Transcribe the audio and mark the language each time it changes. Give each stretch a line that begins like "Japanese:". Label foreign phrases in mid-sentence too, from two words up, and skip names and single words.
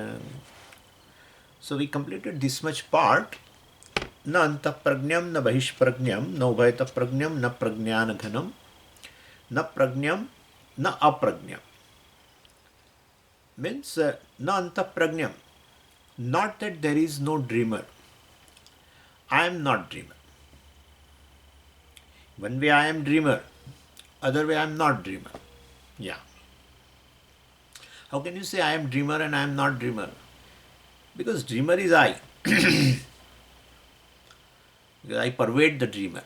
English: So we completed this much part.
Sanskrit: न अंतःप्रज्ञम न बहिष्प्रज्ञम न उभयतःप्रज्ञम न प्रज्ञानघनम न प्रज्ञम न अप्रज्ञम means न अंतःप्रज्ञम,
English: not that there is no dreamer. I am not dreamer. One way I am dreamer, other way I am not dreamer. Yeah. How can you say I am dreamer and I am not dreamer? Because dreamer is I. I pervade the dreamer.